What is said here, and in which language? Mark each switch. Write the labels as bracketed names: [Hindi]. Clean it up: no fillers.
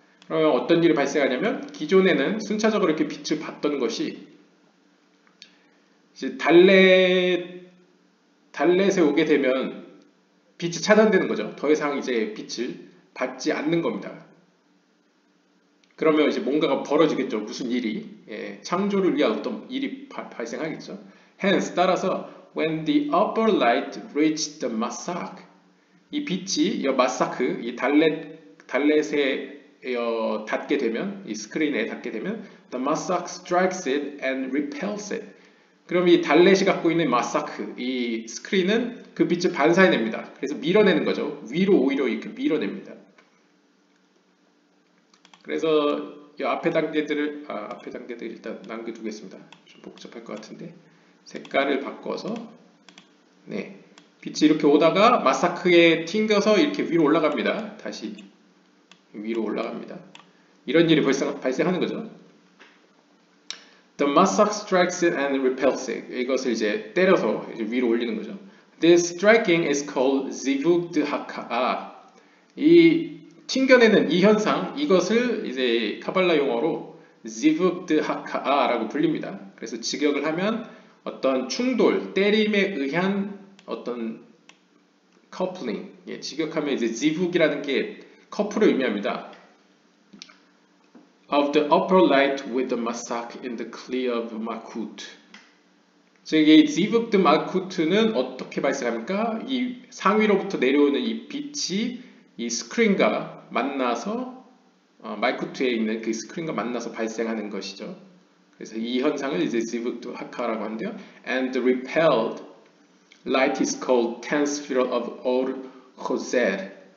[Korean] 그러면 어떤 일이 발생하냐면 기존에는 순차적으로 이렇게 빛을 받던 것이 이제 달렛에 오게 되면 빛이 차단되는 거죠. 더 이상 이제 빛을 받지 않는 겁니다. 그러면 이제 뭔가가 벌어지겠죠. 무슨 일이. 예, 창조를 위한 어떤 일이 발생하겠죠. [English] Hence, [Korean] 따라서 [English] when the upper light reached the masak, [Korean] 이 빛이 이 마사크, 이 달렛에 닿게 되면, [English] 이 스크린에 닿게 되면 the masak strikes it and repels it. [Korean] 그럼 이 달렛이 갖고 있는 마사크, 이 스크린은 그 빛을 반사해냅니다. 그래서 밀어내는 거죠. 위로 오히려 이렇게 밀어냅니다. 그래서 이 앞에 단계들 일단 남겨두겠습니다. 좀 복잡할 것 같은데 색깔을 바꿔서 네, 빛이 이렇게 오다가 마사크에 튕겨서 이렇게 위로 올라갑니다. 다시 위로 올라갑니다. 이런 일이 발생하는 거죠. [English] The masak strikes it and repels it. [Korean] 이것을 이제 때려서 이제 위로 올리는 거죠. [English] This striking is called zivug d'haka'a. [Korean] 이 튕겨내는 이 현상, 이것을 이제 카발라 용어로 zivug d'haka'라고 불립니다. 그래서 직역을 하면 어떤 충돌, 때림에 의한 어떤 coupling, 예, 직역하면 이제 zivug이라는 게 커플을 의미합니다. [English] Of the upper light with the masak in the clear of Malkut. [Korean] 즉, 이 zivug de Malkut는 어떻게 발생합니까? 이 상위로부터 내려오는 이 빛이 이 스크린과 만나서 말쿠트에 있는 그 스크린과 만나서 발생하는 것이죠. 그래서 이 현상을 이제 zivug de Haka라고 하는데요. [English] And the repelled light is called tenth sphere of Or Hoser.